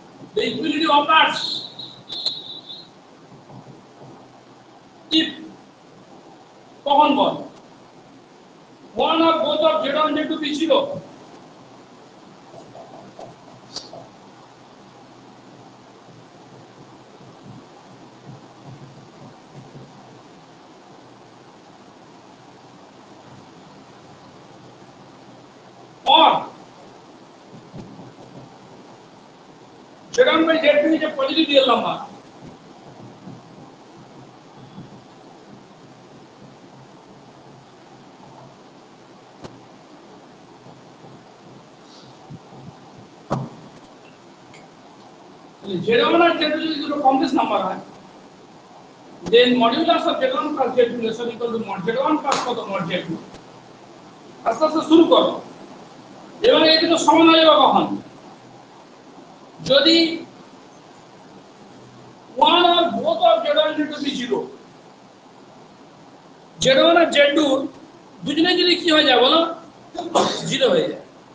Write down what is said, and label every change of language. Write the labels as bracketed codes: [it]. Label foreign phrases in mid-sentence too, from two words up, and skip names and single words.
[en] the equality occurs if [bn] কখন বল [en] one or both of z1 z2 be 0 or z1 by z2 is a positive real number. z1 and z2 is a complex number है then modulus of z1 plus z2 is equal to mod z1 plus mod z2 [bn] আস্তে আস্তে শুরু করো এবারে এই দুটো সমান হয়ে যাবে কখন যদি [en] one or both of z1 z2 be 0 [bn] z1 আর z2 দুজনে যদি কি হয়ে যায় বলো 0 হয়ে যায়